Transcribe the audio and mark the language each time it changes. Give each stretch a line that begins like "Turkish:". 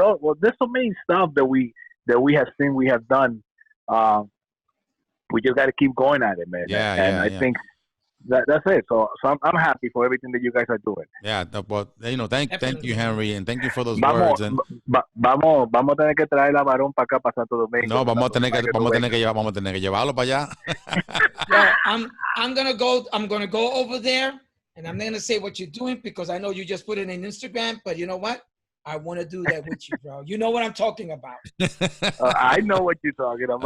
English: Oh, well, there's so many stuff that we have seen, we have done. We just got to keep going at it, man. Yeah, I think that's it. So I'm happy for everything that you guys are doing. Yeah, but you know, thank you, Henry, and thank you for those words. And
Spanish: vamos a tener que traer a Varón para acá, para Santo Domingo. No, vamos a tener que llevarlo para allá.
English: Yeah, I'm gonna go over there, and I'm gonna say what you're doing because I know you just put it in Instagram. But you know what? I want to do that with you, bro. You know what I'm talking about. I know what you're talking about.